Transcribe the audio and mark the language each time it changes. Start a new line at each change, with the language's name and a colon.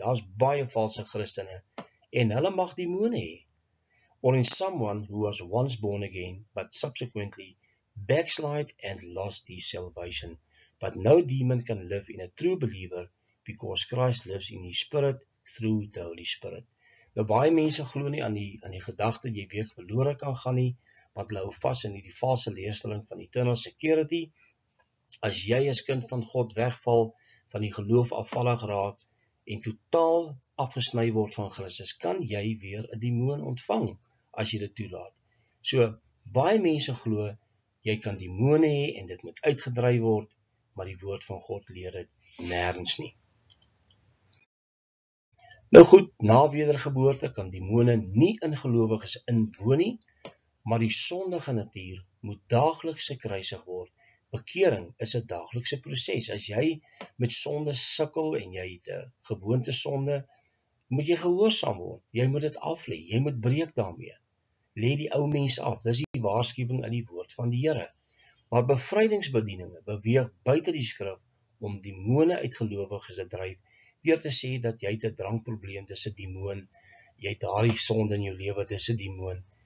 Afrikaans: Daar's baie valse Christene en hulle mag demone hê.
English: Or in someone who was once born again but subsequently backslide and lost his salvation. But no demon can live in a true believer because Christ lives in his spirit through the Holy Spirit.
Afrikaans: Nou baie mense glo nie aan die gedagte jy weer verlore kan gaan nie, want hulle hou vas in die valse leerstelling van eternal security. As jy as kind van God wegval, van die geloof afvallig raak en totaal afgesny word van Christus, kan jy weer 'n demoon ontvang as jy dit toelaat. So baie mense glo jy kan demone hê en dit moet uitgedryf word, maar die woord van God leer dit nêrens nie. Nou goed, na wedergeboorte kan demone nie in gelowiges inwoon nie, maar die sondige natuur moet daagliks gekruisig word. Bekering is 'n daaglikse proses. As jy met sonde sukkel en jy het 'n gewoonte sonde, moet jy gehoorsaam word. Jy moet dit af lê, jy moet breek daarmee. Lê die ou mens af. Dis die waarskuwing in die woord van die Here. Maar bevrydingsbedieninge beweeg buite die skrif om demone uit gelowiges te dryf, deur te sê dat jy 'n drankprobleem, dis 'n demoon, jy het daardie sonde in jou lewe, dis 'n demoon.